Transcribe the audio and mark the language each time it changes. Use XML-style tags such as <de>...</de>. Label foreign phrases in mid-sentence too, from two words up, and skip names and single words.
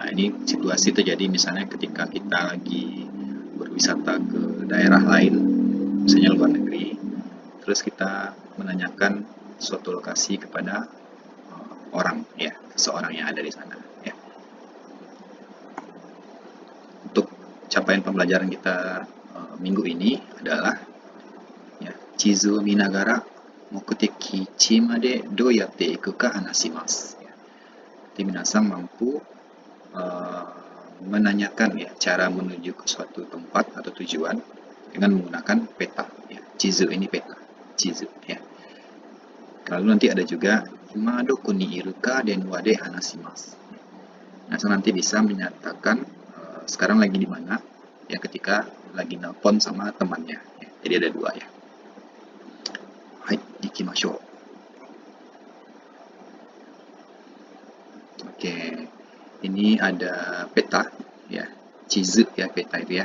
<id>Ini situasi terjadi misalnya ketika kita lagi berwisata ke daerah lain, misalnya luar negeri, terus kita menanyakan suatu lokasi kepada orang ya, seseorang yang ada di sana ya. Untuk capaian pembelajaran kita minggu ini adalah ya,</id> <ja>地図見ながら目的地までどうやって行くか話します.</ja> <id>Jadi minasan mampu menanyakan ya cara menuju ke suatu tempat atau tujuan dengan menggunakan peta ya. Chizu ini peta, chizu ya. Lalu nanti ada juga</id> <ja>今どこにいるか電話で話します.</ja> <id>Nah, nanti bisa menyatakan sekarang lagi di mana ya ketika lagi nelpon sama temannya ya. Jadi ada dua ya.</id> <ja>はい、行きましょう.</ja> <id>Oke, ini ada peta ya, chizu ya, peta itu ya.</id>